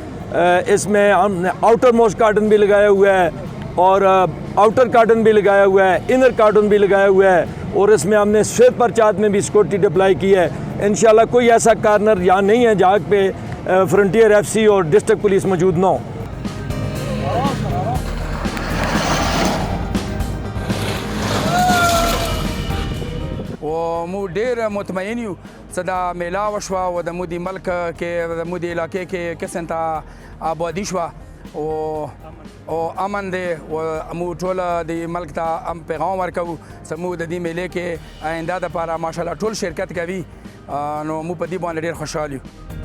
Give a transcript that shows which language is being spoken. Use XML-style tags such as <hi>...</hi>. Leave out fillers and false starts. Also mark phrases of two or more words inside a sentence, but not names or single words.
<ur>اس میں ہم نے</ur> <en>outer most cordon</en> <ur>بھی لگایا ہوا ہے اور</ur> <en>outer cordon</en> <ur>بھی لگایا ہوا ہے,</ur> <en>inner cordon</en> <ur>بھی لگایا ہوا ہے اور اس میں ہم نے سویپ پرچات میں بھی</ur> <en>security deploy</en> <ur>کی ہے. انشاءاللہ کوئی ایسا کارنر یہاں نہیں ہے جہاں پہ فرنٹیئر ایف سی اور</ur> <en>district police</en> <ur>موجود نہ ہو.</ur> <ps>و مو ډېر مطمئن یو چې دا میله وشوه او د مو د ملک کې د مو د علاقې کې قسم ته آبادي شوه او امن دی او مو ټول د ملک ته پیغام ورکوو چې مو د دې میلې کې آینده دپاره ماشاءالله ټول شرکت کوي نو مو په دې باندې ډېر خوشحال یو.</ps>